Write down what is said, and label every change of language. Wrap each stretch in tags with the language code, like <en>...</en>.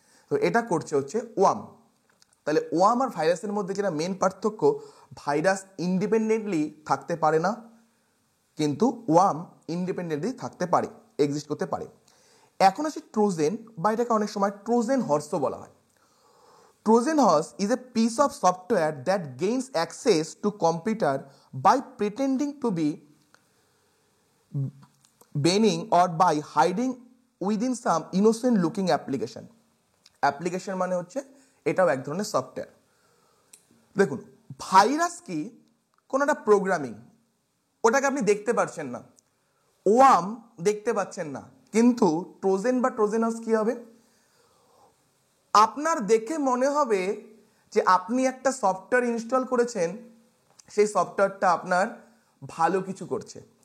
<bn>তো এটা করছে হচ্ছে ওয়ার্ম। তাহলে ওয়ার্ম আর ভাইরাসের মধ্যে যেটা মেন পার্থক্য, ভাইরাস ইন্ডিপেন্ডেন্টলি থাকতে পারে না, কিন্তু ওয়ার্ম ইন্ডিপেন্ডেন্টলি থাকতে পারে, এক্সিস্ট করতে পারে। এখন আছে ট্রোজেন, বা এটাকে অনেক সময় ট্রোজেন হর্সও বলা হয়।</bn> <en>Trojan horse is a piece of software that gains access to computer by pretending to be benign or by hiding within some innocent looking application.</en> <bn>Application মানে হচ্ছে এটাও এক ধরনের সফটওয়্যার। দেখুন, ভাইরাস কি, কোনো একটা প্রোগ্রামিং, ওটাকে আপনি দেখতে পাচ্ছেন না, ওয়ার্ম দেখতে পাচ্ছেন না, কিন্তু ট্রোজেন বা ট্রোজেন হর্স কি হবে, আপনার দেখে মনে হবে যে আপনি একটা সফটওয়্যার ইনস্টল করেছেন, সেই সফটওয়্যারটা আপনার ভালো কিছু করছে।</bn>